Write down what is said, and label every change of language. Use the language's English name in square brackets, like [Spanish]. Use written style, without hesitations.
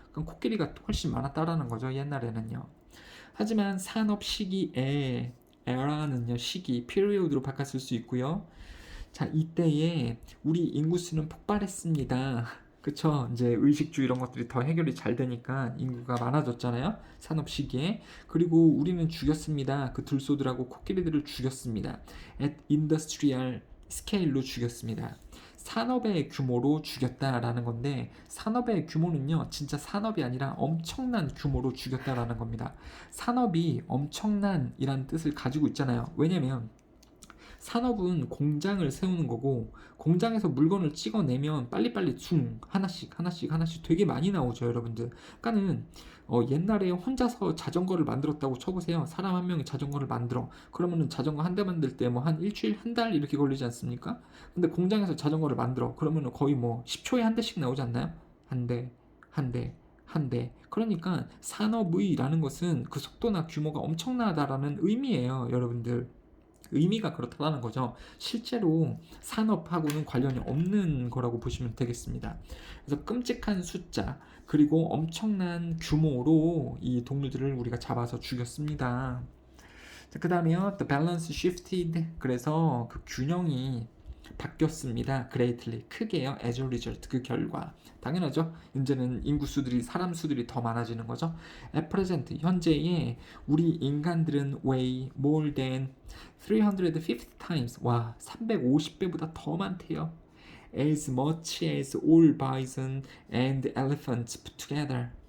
[Korean] 그럼 코끼리가 훨씬 많았다라는 거죠, 옛날에는요. 하지만 산업 시기에 era는요, 시기, period로 바꿨을 수 있고요. 자, 이때에 우리 인구수는 폭발했습니다. 그쵸? 이제 의식주 이런 것들이 더 해결이 잘 되니까 인구가 많아졌잖아요. 산업 시기에. 그리고 우리는 죽였습니다. 그 들소들하고 코끼리들을 죽였습니다. [English] at industrial scale로 [Korean] 죽였습니다. 산업의 규모로 죽였다라는 건데, 산업의 규모는요, 진짜 산업이 아니라 엄청난 규모로 죽였다라는 겁니다. 산업이 엄청난이란 뜻을 가지고 있잖아요. 왜냐면 산업은 공장을 세우는 거고, 공장에서 물건을 찍어내면 빨리빨리 하나씩 되게 많이 나오죠, 여러분들. 그러니까는 옛날에 혼자서 자전거를 만들었다고 쳐보세요. 사람 한 명이 자전거를 만들어. 그러면은 자전거 한 대 만들 때 뭐 한 일주일, 한 달 이렇게 걸리지 않습니까? 근데 공장에서 자전거를 만들어. 그러면은 거의 뭐 10초에 한 대씩 나오지 않나요? 한 대, 한 대, 한 대. 그러니까 산업의라는 것은 그 속도나 규모가 엄청나다라는 의미예요, 여러분들. 의미가 그렇다는 거죠. 실제로 산업하고는 관련이 없는 거라고 보시면 되겠습니다. 그래서 끔찍한 숫자, 그리고 엄청난 규모로 이 동물들을 우리가 잡아서 죽였습니다. 그 다음에요, [English] the balance shifted. [Korean] 그래서 그 균형이 바뀌었습니다. [English] greatly, [Korean] 크게요. [English] as a result, [Korean] 그 결과. 당연하죠. 이제는 인구수들이, 사람 수들이 더 많아지는 거죠. [English] at present, [Korean] 현재에 우리 인간들은 [English] weigh more than 350 times. [Korean] 와, 350배보다 더 많대요. [English] as much as all bison and elephants put together.